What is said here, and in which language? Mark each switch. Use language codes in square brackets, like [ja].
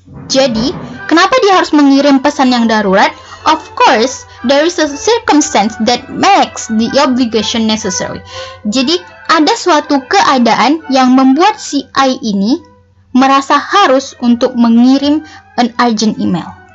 [id] Jadi, kenapa dia harus mengirim pesan yang darurat? [en] Of course, there is a circumstance that makes the obligation necessary. Jadi, [id] ada suatu keadaan yang membuat si I ini merasa harus untuk mengirim [en] an urgent email.